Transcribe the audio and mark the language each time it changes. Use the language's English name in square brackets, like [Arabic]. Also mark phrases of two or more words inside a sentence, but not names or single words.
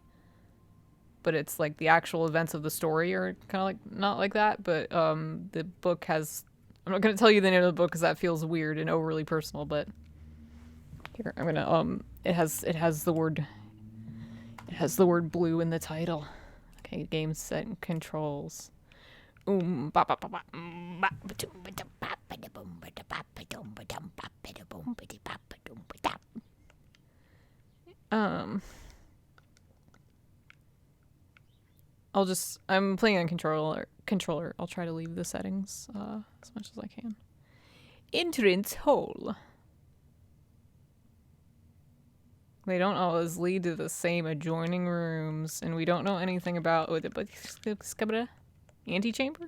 [English] But it's like the actual events of the story are kind of like not like that, but the book has, I'm not going to tell you the name of the book cuz that feels weird and overly personal, but here I'm going to it has the word blue in the title. Okay, game set and controls. Ba ba ba ba ba ba dum ba dum ba ba da bum ba da ba ba dum ba dum ba ba da bum ba di ba ba dum ba da. I'm playing on controller. I'll try to leave the settings as much as I can. Entrance hole. They don't always lead to the same adjoining rooms, and we don't know anything about antechamber?